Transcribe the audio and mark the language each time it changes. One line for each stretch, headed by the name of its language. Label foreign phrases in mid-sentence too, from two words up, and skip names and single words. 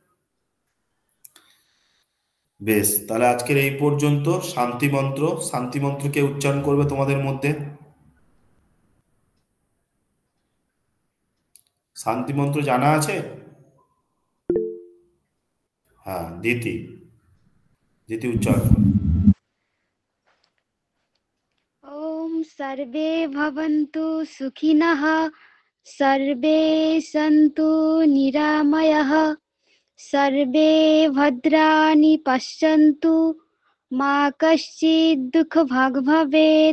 Bangla: বেশ, তাহলে আজকের এই পর্যন্ত। শান্তি মন্ত্র কে উচ্চারণ করবে তোমাদের মধ্যে? শান্তি মন্ত্র জানা আছে? হ্যাঁ, দিতি উচ্চারণ করো।
Sanskrit: ॐ सर्वे भवन्तु सुखिनः, सर्वे सन्तु निरामयः, सर्वे भद्राणि पश्यन्तु, मा कश्चित् दुःखभाग् भवेत्।